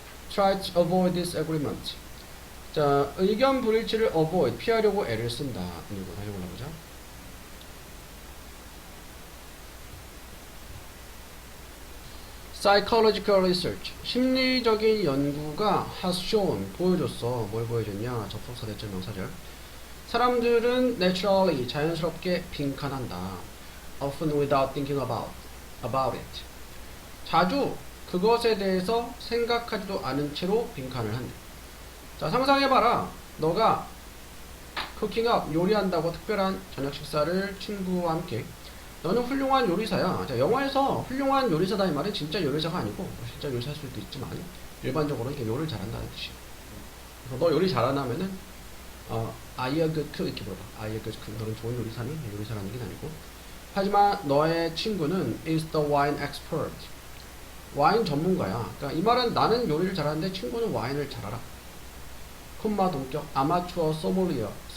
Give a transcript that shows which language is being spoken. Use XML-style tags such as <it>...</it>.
<en>Try to avoid disagreement.</en> <ko>자, 의견 불일치를</ko> <en>avoid,</en> <ko>피하려고 애를 쓴다. 이거 다시 올라보자.</ko> <en>psychological research</en> <ko>심리적인 연구가</ko> <en>has shown</en> <ko>보여줬어. 뭘 보여줬냐? 접속사 대절 명사절. 사람들은 naturally 자연스럽게 빈칸한다.</ko> <en>often without thinking about it.</en> <ko>자주 그것에 대해서 생각하지도 않은 채로 빈칸을 한대. 자, 상상해봐라. 너가 쿠킹업 요리한다고 특별한 저녁 식사를 친구와 함께. 너는 훌륭한 요리사야. 자, 영화에서 훌륭한 요리사다 이 말은 진짜 요리사가 아니고 진짜 요리사일 수도 있지만 일반적으로 이렇게 요리를 잘한다는 뜻이야. 그래서 너 요리 잘하냐면은</ko> <en>are you a good cook?</en> <ko>이렇게 물어봐.</ko> <en>are you a good cook?</en> <ko>너는 좋은 요리사니? 요리사라는 얘기는 아니고. 하지만 너의 친구는</ko> <en>is the wine expert.</en> <ko>와인 전문가야. 그러니까 이 말은 나는 요리를 잘하는데 친구는 와인을 잘 알아. 콤마 동격 아마추어 소믈리에.</ko>